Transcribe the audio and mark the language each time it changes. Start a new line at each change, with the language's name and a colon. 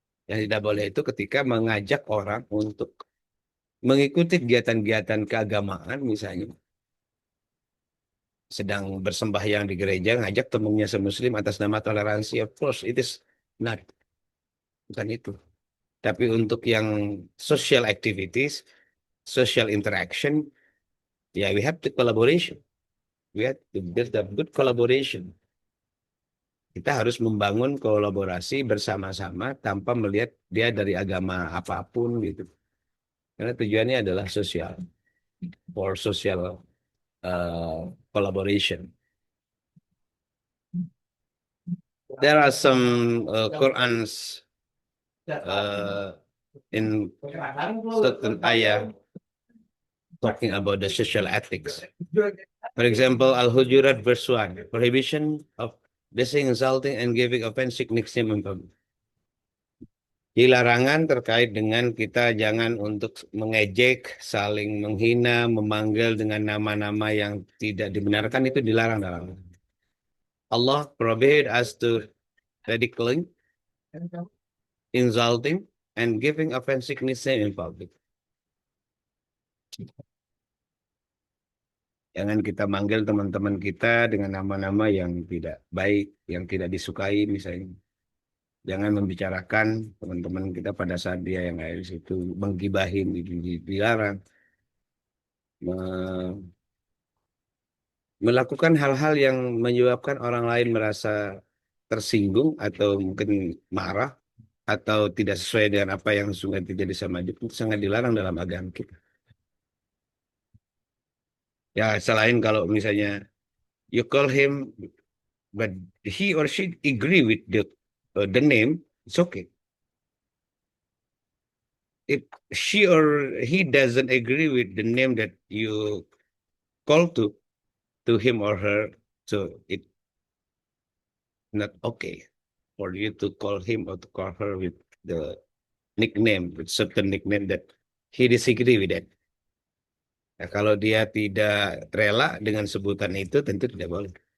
Indonesian: Yang tidak boleh itu ketika mengajak orang untuk mengikuti kegiatan-kegiatan keagamaan, misalnya sedang bersembahyang di gereja, ngajak temannya semuslim atas nama toleransi,
English: of course, it is not.
Indonesian: Bukan itu. Tapi untuk yang
English: social activities, social interaction, ya we have to collaboration. We have to build a good collaboration.
Indonesian: Kita harus membangun kolaborasi bersama-sama tanpa melihat dia dari agama apapun gitu. Karena tujuannya adalah sosial,
English: for social collaboration. There are some Qurans in certain ayah talking about the social ethics. For example, Al-Hujurat verse 1, prohibition of dissing, insulting, and giving offensive nickname in public.
Indonesian: Larangan terkait dengan kita jangan untuk mengejek, saling menghina, memanggil dengan nama-nama yang tidak dibenarkan, itu dilarang dalam.
English: Allah prohibit us to ridiculing, insulting, and giving offensive nickname in public.
Indonesian: Jangan kita manggil teman-teman kita dengan nama-nama yang tidak baik, yang tidak disukai misalnya. Jangan membicarakan teman-teman kita pada saat dia yang ada di situ, menggibahin, dilarang. Melakukan hal-hal yang menyebabkan orang lain merasa tersinggung atau mungkin marah atau tidak sesuai dengan apa yang sungguh terjadi sama dia, itu sangat dilarang dalam agama kita. Ya, selain kalau misalnya
English: you call him, but he or she agree with the name, it's okay. If she or he doesn't agree with the name that you call to him or her, so it's not okay for you to call him or to call her with the nickname, with certain nickname that he disagree with that.
Indonesian: Nah, kalau dia tidak rela dengan sebutan itu, tentu tidak boleh.